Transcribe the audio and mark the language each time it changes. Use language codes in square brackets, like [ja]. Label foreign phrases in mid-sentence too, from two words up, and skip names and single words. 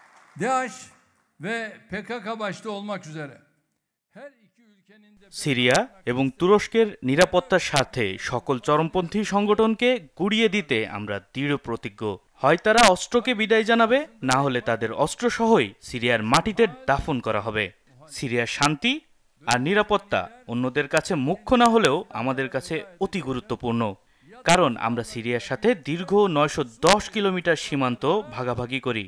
[tr] DAEŞ ve PKK başta olmak üzere her iki ülkenin de [bn] সিরিয়া এবং তুরস্কের নিরাপত্তার স্বার্থে সকল চরমপন্থী সংগঠনকে গুড়িয়ে দিতে আমরা দৃঢ় প্রতিজ্ঞ। হয় তারা অস্ত্রকে বিদায় জানাবে, না হলে তাদের অস্ত্রসহই সিরিয়ার মাটিতে দাফন করা হবে। সিরিয়ার শান্তি আর নিরাপত্তা অন্যদের কাছে মুখ্য না হলেও আমাদের কাছে অতি গুরুত্বপূর্ণ, কারণ আমরা সিরিয়ার সাথে দীর্ঘ 910 কিলোমিটার সীমান্ত ভাগাভাগি করি।